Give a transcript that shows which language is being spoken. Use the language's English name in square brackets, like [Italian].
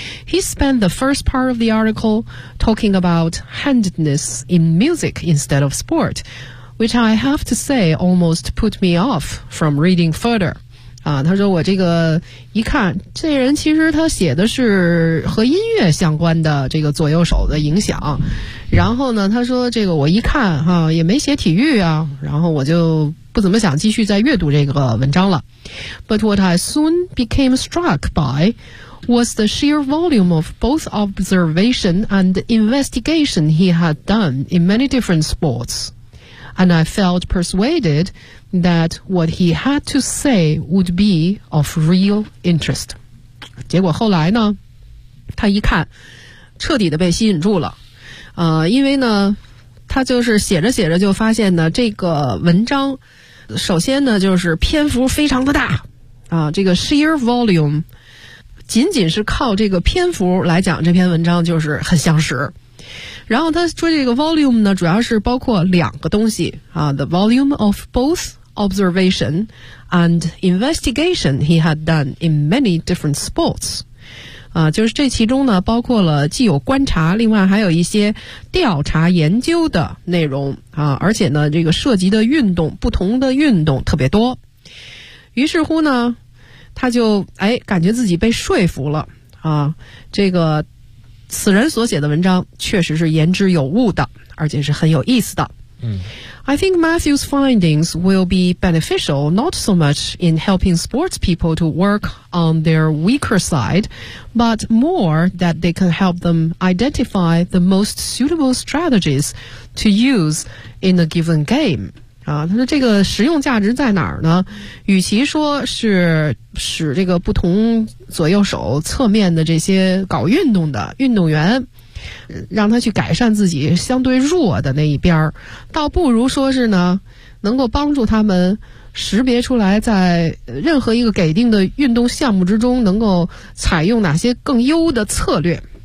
[English] He spent the first part of the article talking about handedness in music instead of sport, which I have to say almost put me off from reading further. [Chinese] 他说我这个一看，这人其实他写的是和音乐相关的这个左右手的影响，然后呢他说这个我一看哈，也没写体育啊，然后我就不怎么想继续再阅读这个文章了。 [English] But what I soon became struck by was the sheer volume of both observation and investigation he had done in many different sports, and I felt persuaded that what he had to say would be of real interest. [Chinese] 结果后来呢他一看彻底的被吸引住了，因为呢他就是写着写着就发现呢这个文章首先呢就是篇幅非常的大啊，这个 sheer volume 仅仅是靠这个篇幅来讲这篇文章就是很相识。然后他说这个 volume 呢主要是包括两个东西啊， [English] the volume of both observation and investigation he had done in many different sports [Chinese] 啊，就是这其中呢包括了既有观察，另外还有一些调查研究的内容啊，而且呢这个涉及的运动不同的运动特别多。于是乎呢他就哎感觉自己被说服了啊，这个此人所写的文章确实是言之有物的，而且是很有意思的。嗯， [English] I think Matthew's findings will be beneficial not so much in helping sports people to work on their weaker side, but more that they can help them identify the most suitable strategies to use in a given game. [Chinese] 啊，他说这个实用价值在哪儿呢？与其说是使这个不同左右手侧面的这些搞运动的运动员让他去改善自己相对弱的那一边，倒不如说是呢能够帮助他们识别出来在任何一个给定的运动项目之中能够采用哪些更优的策略。